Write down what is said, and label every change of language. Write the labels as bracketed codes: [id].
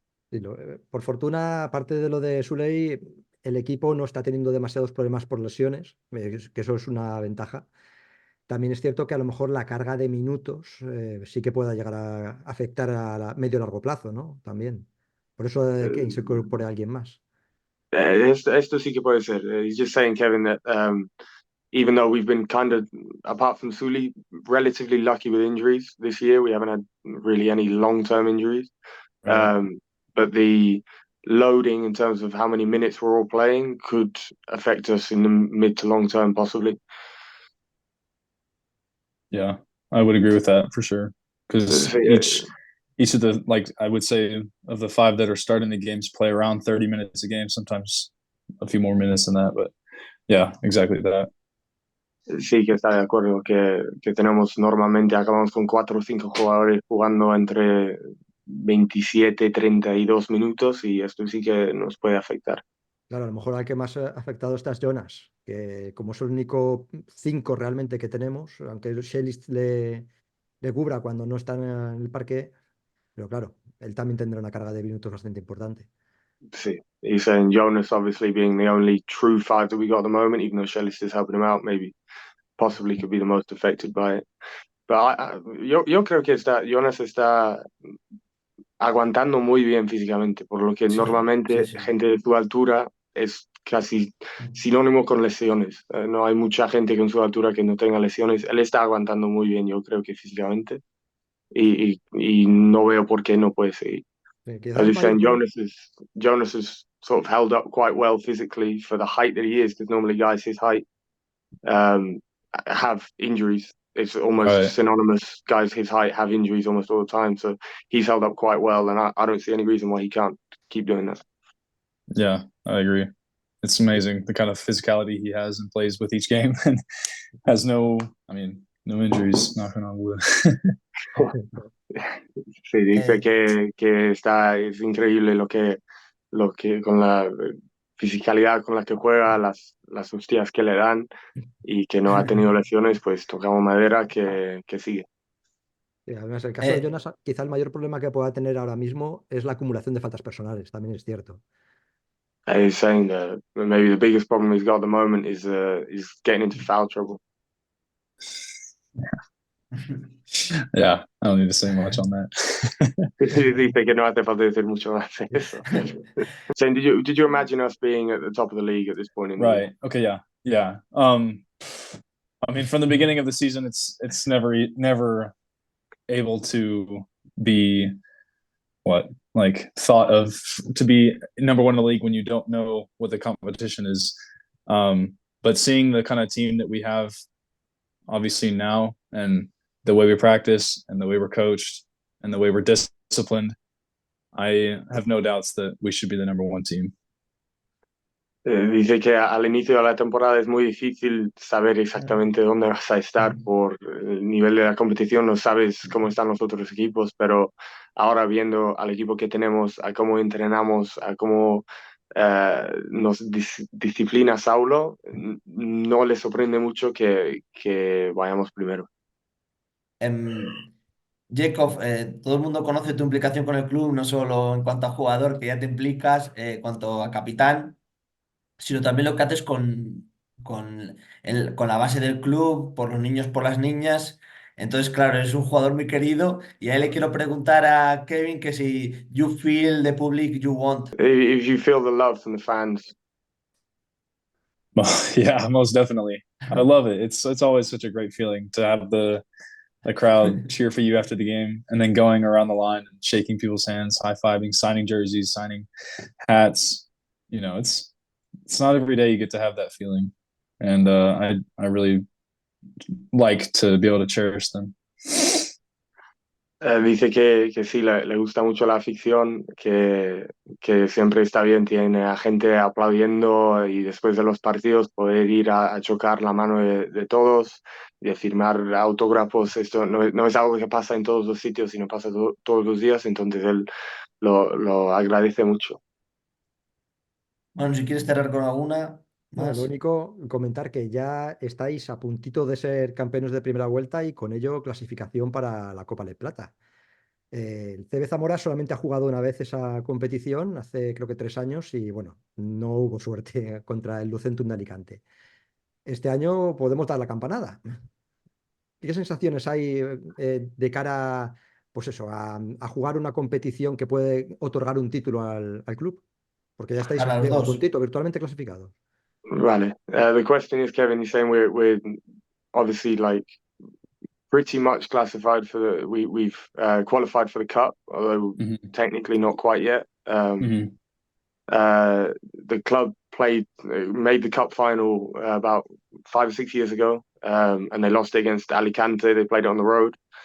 [es] Sí, por fortuna, aparte de lo de Suley, el equipo no está teniendo demasiados problemas por lesiones, que eso es una ventaja. También es cierto que a lo mejor la carga de minutos sí que pueda llegar a afectar a medio largo plazo, ¿no? También. Por eso que se incorpore alguien más. Esto sí que puede ser. [en] He's just saying, Kevin, that even though we've been kind of, apart from Sully, relatively lucky with injuries this year, we haven't had really any long-term injuries. Right. But the loading in terms of how many minutes we're all playing could affect us in the mid to long term, possibly. Yeah, I would agree with that for sure. Because So, each of the, like, I would say of the 5 that are starting the games play around 30 minutes a game, sometimes a few more minutes than that. But yeah, exactly that. [es] Sí, que está de acuerdo, que tenemos normalmente, acabamos con 4 o 5 jugadores jugando entre 27 y 32 minutos y esto sí que nos puede afectar. Claro, a lo mejor al que más afectado está es Jonas, que como es el único 5 realmente que tenemos, aunque Shelly le cubra cuando no está en el parque, pero claro, él también tendrá una carga de minutos bastante importante. Sí, [en] he's saying Jonas obviously being the only true 5 that we got at the moment, even though Shellis is helping him out, maybe possibly could be the most affected by it. [es] Pero yo creo que Jonas está aguantando muy bien físicamente, por lo que Sí, sí, normalmente sí. gente de su altura es casi sinónimo con lesiones. No hay mucha gente con su altura que no tenga lesiones. Él está aguantando muy bien, yo creo que físicamente, y no veo por qué no puede seguir. Quizás [en] As [es] el [en] you're saying, [es] problema. [en] Jonas is sort of held up quite well physically for the height that he is, because normally guys his height um, have injuries. It's almost Right. synonymous. Guys his height have injuries almost all the time. So he's held up quite well, and I don't see any reason why he can't keep doing that. Yeah, I agree. It's amazing the kind of physicality he has and plays with each game and has no injuries, knocking on wood. [es] Sí, dice Eh, que es increíble lo que con la fisicalidad con la que juega, las hostias que le dan y que no ha tenido lesiones, pues tocamos madera que sigue. Además, el caso de eh, Jonas, quizá el mayor problema que pueda tener ahora mismo es la acumulación de faltas personales, también es cierto. [en] He's saying that maybe the biggest problem he's got at the moment is getting into foul trouble. Yeah, I don't need to say much on that. [es] Dice que no hace falta decir mucho más de eso. [en] Saying, did you imagine us being at the top of the league at this point in the year? Right. Okay. Yeah. Yeah. From the beginning of the season, it's never able to be what like thought of to be number one in the league when you don't know what the competition is. But seeing the kind of team that we have, obviously now, and the way we practice, and the way we're coached, and the way we're disciplined, I have no doubts that we should be the number one team. [es] Dice que al inicio de la temporada es muy difícil saber exactamente dónde vas a estar por el nivel de la competición, no sabes cómo están los otros equipos, pero ahora viendo al equipo que tenemos, a cómo entrenamos, a cómo nos disciplina Saulo, no le sorprende mucho que vayamos primero. em, Jacob, todo el mundo conoce tu implicación con el club, no solo en cuanto a jugador, que ya te implicas, en cuanto a capitán, sino también lo que haces con la base del club, por los niños, por las niñas. Entonces, claro, eres un jugador muy querido y ahí le quiero preguntar a Kevin que si [en] you feel the public you want. If you feel the love from the fans. Well, yeah, most definitely. I love it. It's always such a great feeling to have the crowd cheer for you after the game, and then going around the line and shaking people's hands, high fiving, signing jerseys, signing hats. It's not every day you get to have that feeling, and I really like to be able to cherish them. [es] Dice que sí, le gusta mucho la ficción, que siempre está bien, tiene a gente aplaudiendo y después de los partidos poder ir a chocar la mano de todos y de firmar autógrafos. Esto no es algo que pasa en todos los sitios, sino pasa todos los días, entonces él lo agradece mucho. Bueno, si quieres cerrar con alguna No, lo más. único, comentar que ya estáis a puntito de ser campeones de primera vuelta y con ello clasificación para la Copa de Plata. El CB Zamora solamente ha jugado una vez esa competición, hace creo que 3 años, y bueno, no hubo suerte contra el Lucentum de Alicante. Este año podemos dar la campanada. ¿Qué sensaciones hay de cara, pues eso, a jugar una competición que puede otorgar un título al club? Porque ya estáis, A los digo, a dos. puntito, virtualmente clasificados. Vale. [en] The question is, Kevin, you're saying we're obviously like pretty much classified for we've qualified for the cup, although Mm-hmm. technically not quite yet. Mm-hmm. The club made the cup final about 5 or 6 years ago, and they lost it against Alicante. They played it on the road,